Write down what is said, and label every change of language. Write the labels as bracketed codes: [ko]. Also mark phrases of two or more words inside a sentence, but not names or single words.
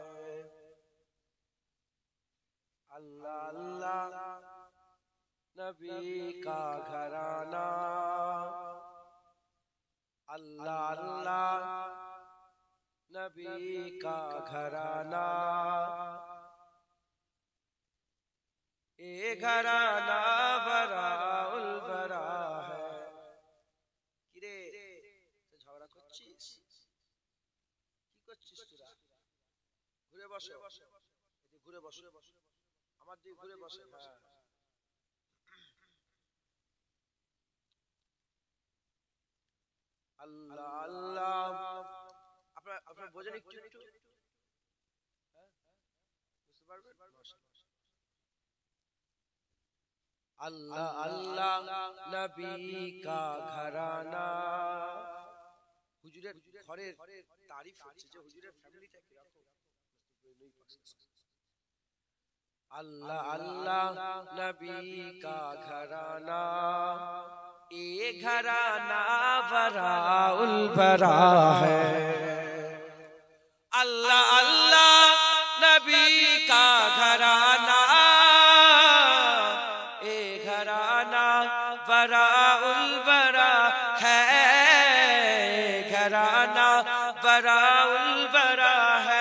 [ur] اللہ اللہ نبی کا گھرانہ، اللہ اللہ نبی کا گھرانہ، یہ گھرانہ براء البراء ہے۔ [bn] কিরে ঝগড়া করছিস? কি করছিস তোরা? ঘুরে বসো, ঘুরে বসো, আমার দিকে ঘুরে বসে। হ্যাঁ, আল্লাহ আল্লাহ আপনারা বোঝেন একটু একটু, বুঝতে পারবেন? [ur] اللہ اللہ نبی کا گھرانہ. [bn] হুজুরের ঘরের তারিফ হচ্ছে যে হুজুরের ফ্যামিলিটা কিরকম। [ur] اللہ اللہ نبی کا گھرانہ، یہ گھرانہ براء البراء ہے۔ اللہ اللہ نبی کا گھرانہ، یہ گھرانہ براء البراء ہے، گھرانہ براء البراء ہے۔